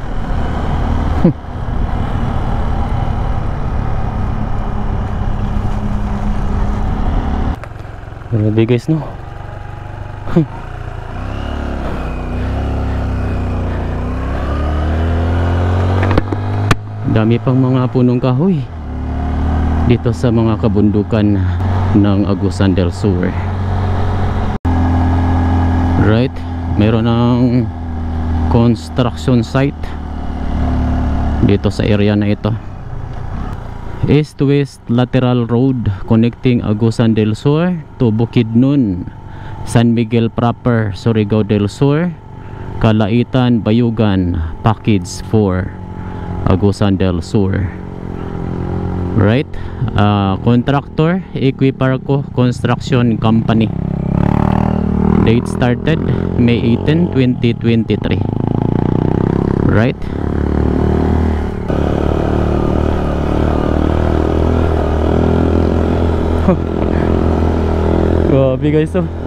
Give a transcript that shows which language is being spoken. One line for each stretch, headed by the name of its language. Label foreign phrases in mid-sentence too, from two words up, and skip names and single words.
Filipino: Grabe guys, no? Dami pang mga punong kahoy dito sa mga kabundukan ng Agusan del Sur.
English: Right,
Filipino: meron ng
English: construction site
Filipino: dito sa area na ito.
English: East-west lateral road connecting Agusan del Sur to Bukidnon, San Miguel proper, Surigao del Sur, Kalaitan, Bayugan, Package 4, Agusan del Sur. Right, contractor Equiparco Construction Company. Date started May 18, 2023. Right.
Filipino: Grabe guys, oh.